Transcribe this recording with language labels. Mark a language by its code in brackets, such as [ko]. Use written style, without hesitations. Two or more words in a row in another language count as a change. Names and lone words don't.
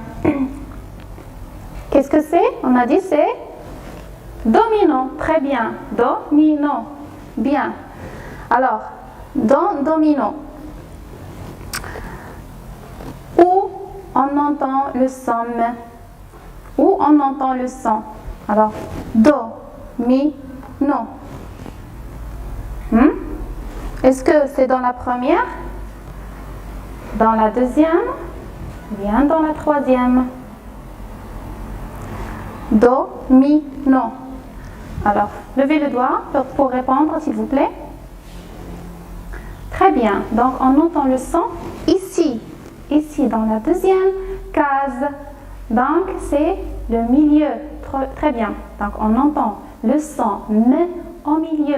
[fr] Qu'est-ce que c'est? On a dit c'est domino. Très bien. Domino. Bien. Alors, dans domino, où on entend le son M? Où on entend le son? Alors, do, mi, no. Est-ce que c'est dans la première? Dans la deuxième? Bien dans la troisième. Do, mi, no. Alors, levez le doigt pour répondre, s'il vous plaît. Très bien. Donc, on entend le son ici. Ici, dans la deuxième case. Donc, c'est le milieu. Très bien. Donc, on entend le son M au milieu.